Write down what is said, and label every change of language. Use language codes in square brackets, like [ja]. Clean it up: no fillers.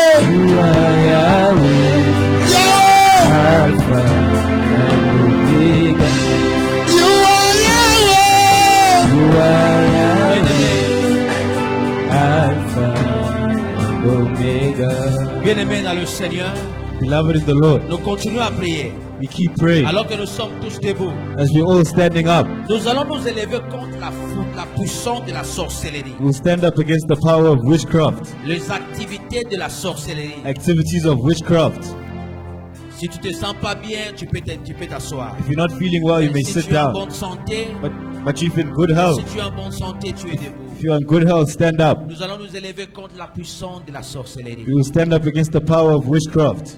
[en] You are Yahweh, Yahweh. Alpha and Omega. You are Yahweh. You are Yahweh, Alpha and Omega. [fr] Bien-aimés dans le Seigneur, [en] Beloved in the Lord, [fr] nous continuons à prier. [en] we keep praying [fr] Alors que nous sommes tous debout, [en] as we're all standing up. [fr] nous allons nous élever contre la puissance de la sorcellerie, [en] We'll stand up against the power of witchcraft, [fr] les activités de la sorcellerie. [en] activities of witchcraft. [fr] Si tu te sens pas bien, tu peux t'asseoir. [en] If you're not feeling well, you may [fr] Si [en] sit [fr] tu es en [en] down. [fr] bonne santé, [en] But if you're in good health, [fr] si tu es en bonne santé, tu es debout. [en] if you're in good health, stand up. [fr] Nous allons nous élever contre la puissance de la sorcellerie. [en] We will stand up against the power of witchcraft.